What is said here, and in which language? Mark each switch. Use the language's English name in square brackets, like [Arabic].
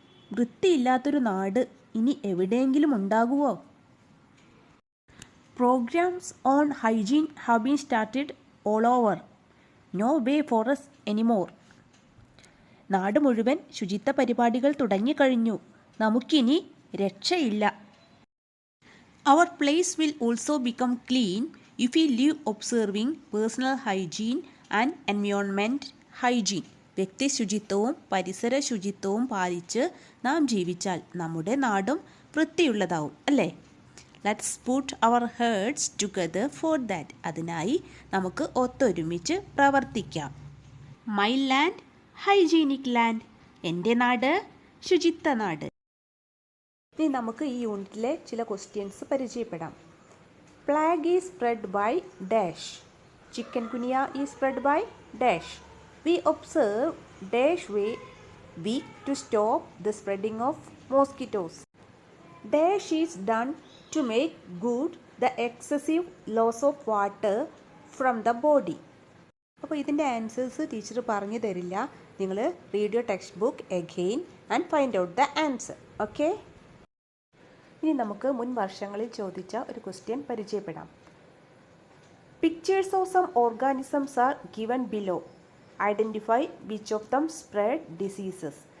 [Malayalam] വൃത്തിയില്ലാത്തൊരു നാട് ഇനി എവിടെയെങ്കിലും ഉണ്ടാകുമോ? [English] Programs on hygiene have been started all over. No way for us anymore. [Malayalam] നാട് മുഴുവൻ ശുചിത്വ പരിപാടികൾ തുടങ്ങിക്കഴിഞ്ഞു. നമുക്കിനി രക്ഷയില്ല. [English] Our place will also become clean if we live observing personal hygiene and environment hygiene. [Malayalam] വ്യക്തി ശുചിത്വവും പരിസര ശുചിത്വവും പാലിച്ച് നാം ജീവിച്ചാൽ നമ്മുടെ നാടും വൃത്തിയുള്ളതാവും, അല്ലേ? [English] Let's put our hearts together for that. [Malayalam] അതിനായി നമുക്ക് ഒത്തൊരുമിച്ച് പ്രവർത്തിക്കാം. [English] My land hygienic land. [Malayalam] എൻ്റെ നാട് ശുചിത്വ നാട്. ഇനി നമുക്ക് ഈ യൂണിറ്റിലെ ചില ക്വസ്റ്റ്യൻസ് പരിചയപ്പെടാം. [English] Plague is spread by dash. Chikungunya is spread by dash. We observe dash way week to stop the spreading of mosquitoes. Dash is done to make good the excessive loss of water from the body. [Malayalam] അപ്പോൾ ഇതിൻ്റെ answers teacher പറഞ്ഞു തരില്ല. നിങ്ങൾ [English] Read your text book again and find out the answer. Okay. [Malayalam] ഇനി നമുക്ക് മുൻ വർഷങ്ങളിൽ ചോദിച്ച ഒരു ക്വസ്റ്റ്യൻ പരിചയപ്പെടാം. [English] Pictures of some organisms are given below. Identify which of them spread diseases.